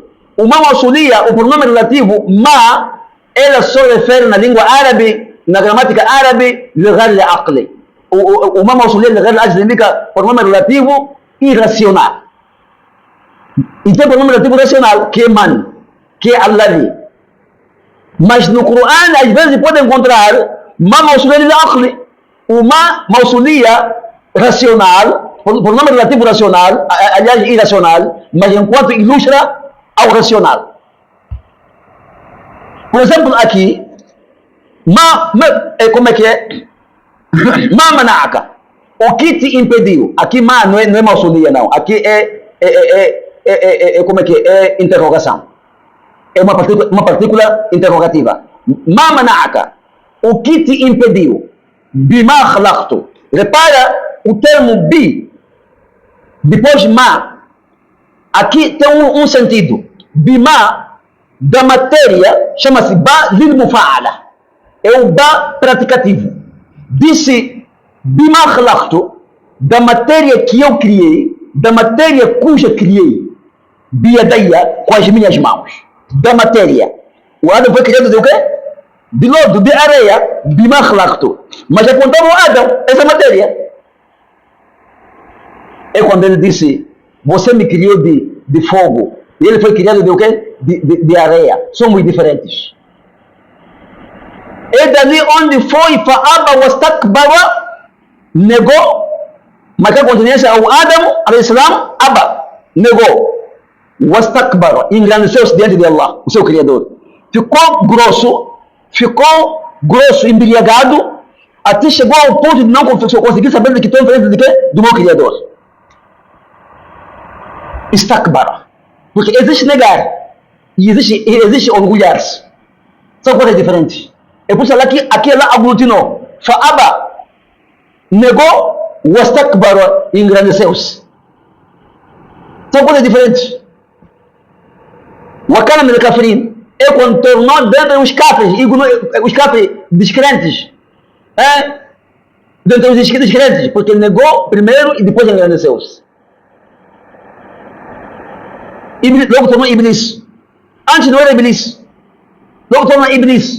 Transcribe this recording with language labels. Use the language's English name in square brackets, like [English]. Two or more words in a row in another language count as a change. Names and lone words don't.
[Arabic] O ما الموصولية, [Portuguese] o pronome relativo ma, ela só refere na língua árabe, na gramática árabe, [Arabic] لغير العاقل. [Portuguese] O [Arabic] ما الموصولية لغير العاقل [Portuguese] significa pronome relativo irracional. E tem pronome relativo racional, que é man, que é alladhi. Mas no Corão, às vezes pode encontrar [Arabic] ما الموصولية للعاقل, [Portuguese] o [Arabic] ما الموصولية [Portuguese] racional, pronome relativo racional, aliás irracional, mas enquanto ilustra ao racional. Por exemplo, aqui, como é que é? [Arabic] ما منعك, [Portuguese] o que te impediu? Aqui ma não é mausolia, não. Aqui como é que é? Interrogação. É uma partícula interrogativa. [Arabic] ما منعك, [Portuguese] o que te impediu? [Arabic] بما خلقت. [Portuguese] Repara o termo bi, depois ma. Aqui tem um sentido. Bima, da matéria, chama-se [Arabic] با للمفاعلة. [Portuguese] É o ba praticativo. Disse [Arabic] بما خلقت, [Portuguese] da matéria que eu criei, da matéria cuja criei, biyadayya, com as minhas mãos. Da matéria. O Adão foi criado de o quê? De lodo, de areia, [Arabic] بما خلقت. [Portuguese] Mas apontava o Adão, essa matéria. É quando ele disse: você me criou de fogo, e ele foi criado de o quê? De areia. São muito diferentes. É dali onde foi [Arabic] فأبى واستكبر, [Portuguese] negou, marcar continência ao Adão, al-Islam, aba, negou. Wastakbara, engrandeceu-se diante de Allah, o seu Criador. Ficou grosso, embriagado, até chegou ao ponto de não conseguir saber de que estou em frente de quê? Do meu Criador. Istakbara. Porque existe negar e existe orgulhar-se. São coisas diferentes. É por isso que aqui ela aglutinou. Fa'aba, negou, wastakbara, engrandeceu-se. São coisas diferentes. [Arabic] وكان من الكافرين, [Portuguese] é quando tornou dentro dos kafirs, os kafirs descrentes. Dentro dos descrentes, porque negou primeiro e depois engrandeceu-se. Logo tornou Iblis. Antes não era Iblis. Logo tornou Iblis.